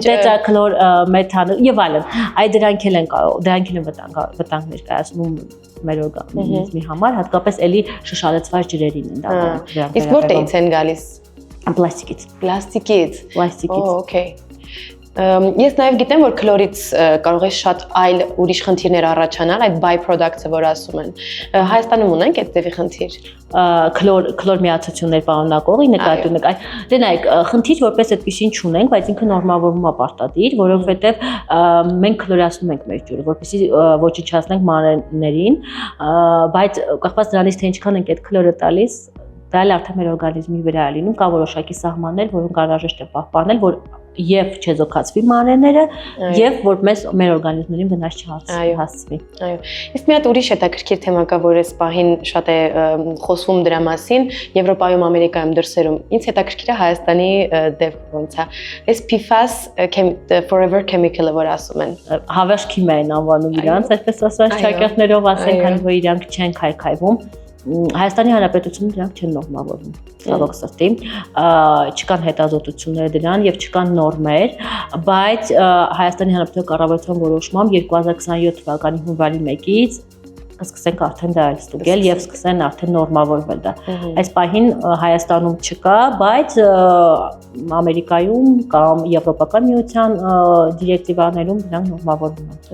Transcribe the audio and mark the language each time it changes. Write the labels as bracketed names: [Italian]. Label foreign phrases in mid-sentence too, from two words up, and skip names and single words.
[Armenian] տետրաքլոր մեթան եւ այլն։ Այդ դրանք էլ են վտանգ ներկայացնում մեր օրգանիզմի համար, հատկապես էլի շշալցված ջրերին են դա։ Իսկ որտեղից են գալիս։ Պլաստիկից։ [English] Okay. [Armenian] Ես նաև գիտեմ, որ քլորից կարող է շատ այլ ուրիշ խնդիրներ առաջանալ, այդ by-products-ը, որ ասում են։ Հայաստանում ունենք այդ ձևի խնդիր։ Քլոր միացություններ պարունակողի նկատի ունենք։ Դե նայեք, խնդիր որպես այդպեսին չունենք, բայց ինքը նորմավորվում է պարտադիր, որովհետև մենք քլորացնում ենք մեր ջուրը, որպեսզի ոչնչացնենք մանրէներին, բայց կախված դրանից թե ինչքան ենք այդ քլորը տալիս, դա էլ արդեն մեր օրգանիզմի վրա է լինում, կա որոշակի սահմաններ, որոնք անհրաժեշտ է պահպանել, որ եւ չեզոքացվի մանրէները, եւ որ մեր օրգանիզմներին վնաս չհասցվի։ Այո։ Իսկ մի հատ ուրիշ հետաքրքիր թեմա կա, որ այս պահին շատ է խոսվում դրա մասին, Եվրոպայում, Ամերիկայում, դրսերում։ Ինձ հետաքրքիր է Հայաստանի դեպքը ոնց է։ Այս PFAS, [English] forever chemical- [Armenian] ը, որ ասում են։ Հավերժ քիմիա են անվանում իրանց, այսպես ասած, ճակատներով ասենք, քանի որ իրանք չեն քայքայվում։ Հայաստանի Հանրապետությունում դրանք չեն նորմավորվում, ցավոք սրտի, չկան հետազոտություններ դրան եւ չկան նորմեր, բայց Հայաստանի Հանրապետության կառավարության որոշմամբ 2027 թվականի հունվարի 1-ից կսկսենք արդեն դա ստուգել եւ սկսեն արդեն նորմավորվել դա։ Այս պահին Հայաստանում չկա, բայց Ամերիկայում կամ Եվրոպական միության դիրեկտիվաներում դրանք նորմավորվում են։